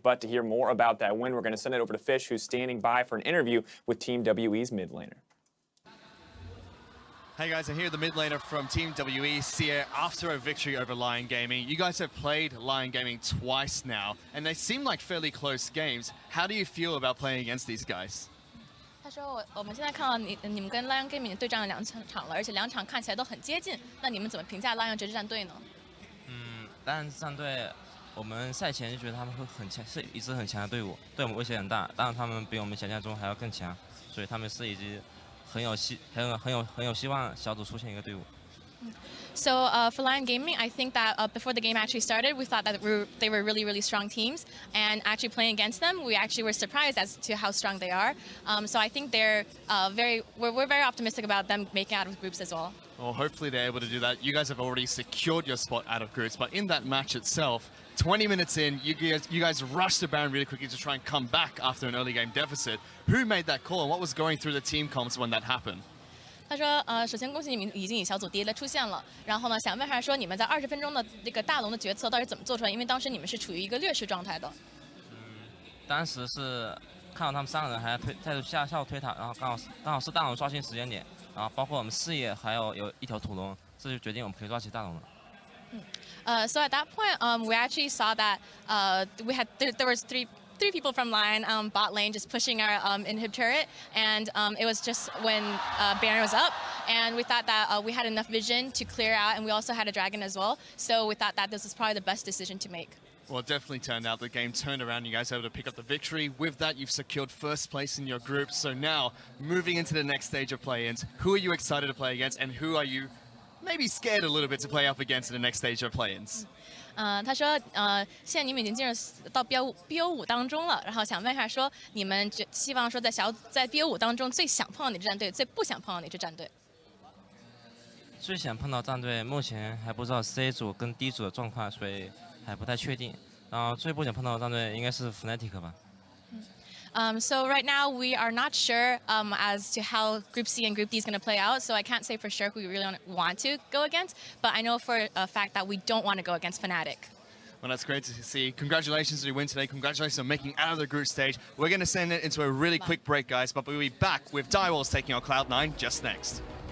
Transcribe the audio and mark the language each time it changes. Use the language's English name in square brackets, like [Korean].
[English] But to hear more about that win, we're going to send it over to Fish, who's standing by for an interview with Team WE's mid laner. Hey guys, I'm here, the mid laner from Team WE, Sia, after a victory over Lyon Gaming. You guys have played Lyon Gaming twice now, and they seem like fairly close games. How do you feel about playing against these guys? [Chinese] 他说我们现在看到你们跟 Lyon Gaming 对战了2场了，而且2场看起来都很接近。那你们怎么评价 Lyon 这支战队呢？当然战队我们赛前就觉得他们会很强，是一支很强的队伍，对我们威胁很大。当然他们比我们想象中还要更强，所以他们是一支很有希望小组出现一个队伍。 [English] So for Lyon Gaming, I think that before the game actually started, we thought that they were really, really strong teams. And actually playing against them, we actually were surprised as to how strong they are. So I think they're we're very optimistic about them making out of groups as well. Well, hopefully they're able to do that. You guys have already secured your spot out of groups, but in that match itself, 20 minutes in, you guys rushed the Baron really quickly to try and come back after an early game deficit. Who made that call, and what was going through the team comms when that happened? [Chinese] 他说首先恭喜你们已经以小组第一的出现了。然后呢，想问一下说你们在20分钟的这个大龙的决策到底怎么做出来？因为当时你们是处于一个劣势状态的。当时是看到他们3个人还在下路推塔，然后刚好是大龙刷新时间点，然后包括我们视野还有一条土龙，这就决定我们可以抓起大龙了。 [English] So at that point, we actually saw that there was three people from Lyon bot lane just pushing our inhib turret, and it was just when Baron was up, and we thought that we had enough vision to clear out, and we also had a dragon as well, so we thought that this was probably the best decision to make. Well, it definitely turned out the game turned around. You guys were able to pick up the victory. With that, you've secured 1st place in your group. So now, moving into the next stage of play-ins, who are you excited to play against, and who are you maybe scared a little bit to play up against in the next stage of play-ins? [Chinese] 他说现在你们已经进入到 BO5 当中了，然后想问一下说你们希望说在BO5 当中最想碰到哪支战队，最不想碰到哪支战队？最想碰到战队目前还不知道 C 组跟 D 组的状况，所以还不太确定。然后最不想碰到的战队应该是 Fnatic 吧。 [English] So right now we are not sure as to how Group C and Group D is going to play out. So I can't say for sure who we really want to go against, but I know for a fact that we don't want to go against Fnatic. Well, that's great to see. Congratulations on your win today. Congratulations on making out of the group stage. We're going to send it into a really quick break, guys, but we'll be back with Direwolves taking on Cloud9 just next.